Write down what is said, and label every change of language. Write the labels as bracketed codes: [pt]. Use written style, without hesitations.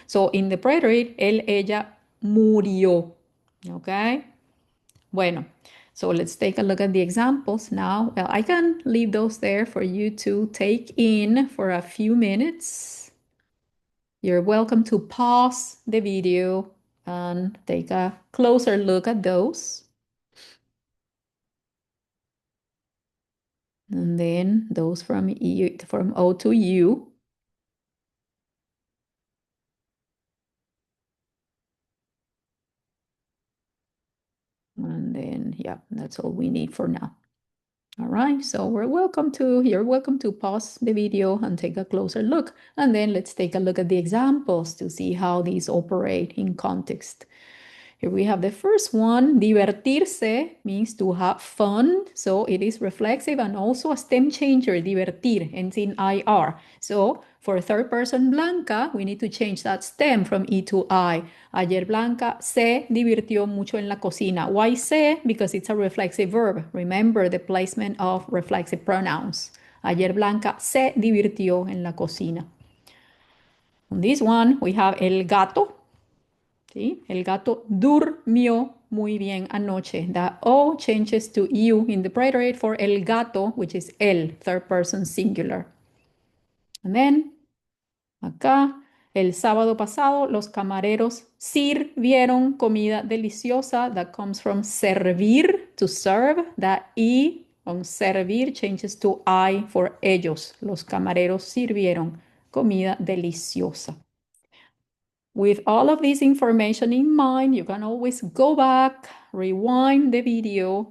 [en] So in the preterite, [es] él, ella murió. [en] Okay. [es] Bueno, [en] so let's take a look at the examples now. Well, I can leave those there for you to take in for a few minutes. You're welcome to pause the video and take a closer look at those. And then those from O to U. And then, yeah, that's all we need for now. All right, so you're welcome to pause the video and take a closer look. And then let's take a look at the examples to see how these operate in context. Here we have the first one. Divertirse means to have fun. So it is reflexive and also a stem changer. Divertir ends in IR. So for third person Blanca, we need to change that stem from E to I. [es] Ayer Blanca se divirtió mucho en la cocina. [en] Why se? [es] Because it's a reflexive verb. Remember the placement of reflexive pronouns. Ayer Blanca se divirtió en la cocina. [en] On this one, we have [es] el gato. ¿Sí? El gato durmió muy bien anoche. [en] The O changes to U in the preterite for el gato, which is el, third person singular. And then, [es] acá, el sábado pasado, los camareros sirvieron comida deliciosa. [en] That comes from servir, to serve. That I on servir changes to I for ellos. [es] Los camareros sirvieron comida deliciosa. [en] With all of this information in mind, you can always go back, rewind the video.